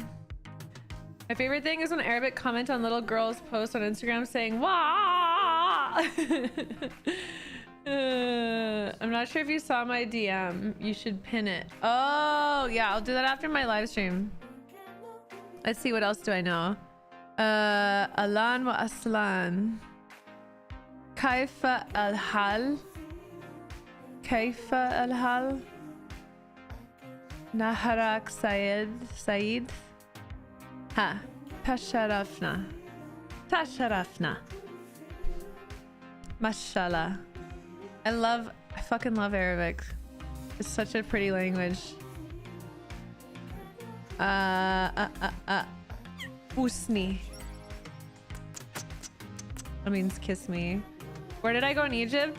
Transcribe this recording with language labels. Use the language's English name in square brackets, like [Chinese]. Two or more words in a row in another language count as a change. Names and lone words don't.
[English] My favorite thing is when Arabic comment on little girls' posts on Instagram saying "Wah." I'm not sure if you saw my DM. You should pin it. Oh yeah, I'll do that after my live stream. Let's see, what else do I know? [Arabic] أهلا وسهلا. كيف الحال. كيف الحال. نهارك سعيد. ها. تشرفنا. [English] Mashallah. I fucking love Arabic. It's such a pretty language. Usni. That means kiss me. Where did I go in Egypt?